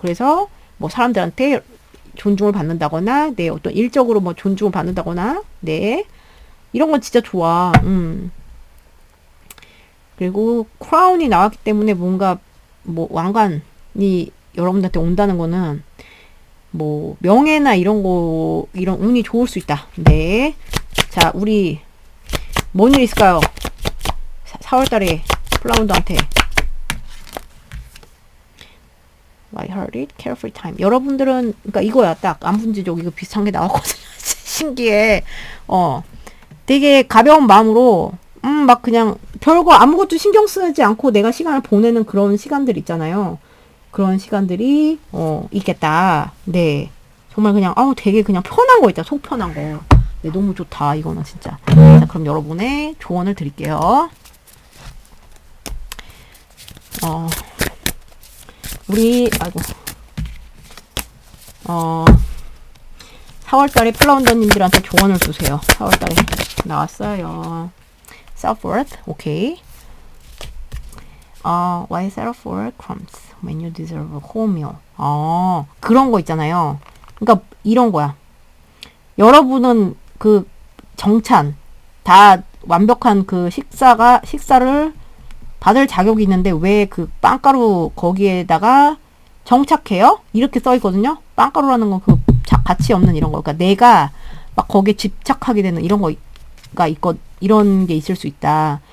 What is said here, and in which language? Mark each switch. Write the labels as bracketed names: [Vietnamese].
[Korean] 그래서 뭐 사람들한테 존중을 받는다거나, 네, 어떤 일적으로 뭐 존중을 받는다거나, 네. 이런 건 진짜 좋아. 그리고 크라운이 나왔기 때문에 뭔가 뭐 왕관이 여러분한테 온다는 거는 뭐 명예나 이런 운이 좋을 수 있다. 네. 자, 우리 뭔 일 있을까요? 4월달에 플라운더한테 [English] I heard it, carefree time. [Korean] 여러분들은 그러니까 이거야. 딱 안분지족 이거 비슷한 게 나왔거든요. 신기해. 되게 가벼운 마음으로 막 그냥 별거 아무것도 신경 쓰지 않고 내가 시간을 보내는 그런 시간들 있잖아요. 그런 시간들이 있겠다. 네. 정말 그냥 되게 그냥 편한 거 있다. 속 편한 거. 네, 너무 좋다. 이거는 진짜. 자, 그럼 여러분의 조언을 드릴게요. 아이고. 4월달에 플라운더님들한테 조언을 주세요. 4월달에 나왔어요. [English] Self-worth, 오케이. Why settle for crumbs when you deserve a whole meal? [Korean] 그런 거 있잖아요. 그러니까 이런 거야. 여러분은 그 정찬, 다 완벽한 그 식사를 받을 자격이 있는데 왜 그 빵가루 거기에다가 정착해요? 이렇게 써 있거든요. 빵가루라는 건 그 가치 없는 이런 거. 그러니까 내가 막 거기에 집착하게 되는 이런 거가 이런 게 있을 수 있다.